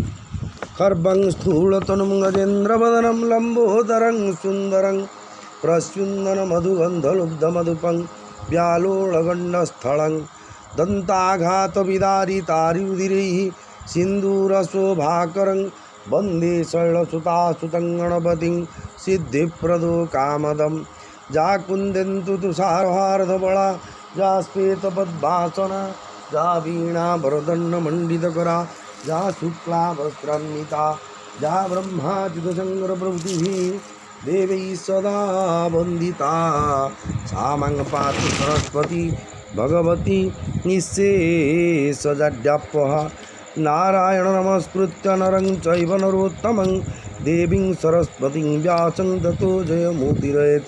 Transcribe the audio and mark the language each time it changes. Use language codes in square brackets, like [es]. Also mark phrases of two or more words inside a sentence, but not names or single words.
[sa] खर्वं स्थूलतनुं गजेन्द्रवदनं लम्बोदरं सुन्दरं प्रस्युन्दन मधुगन्धलुब्धमधुपं व्यालोळगण्डस्थलं दन्ताघातविदारितारिरुधिरैः सिन्दूरशोभाकरं वन्दे शैलसुतासुतं गणपतिं सिद्धिप्रदो कामदं जा कुन्देन्दु तुषारहारधवला जा श्वेतपद्मासना जा वीणाभरदण्डमण्डितकरा जा शुक्लावस्त्रान्विता जा ब्रह्माच्युतशङ्करप्रभृतिः देवैः सदा वन्दिता सा मां पातु सरस्वती भगवती निःशेषजाड्यापः नारायण नमस्कृत्य नरं चैव नरोत्तमं देवीं सरस्वतीं व्यासं ततो जयमुदीरयेत्।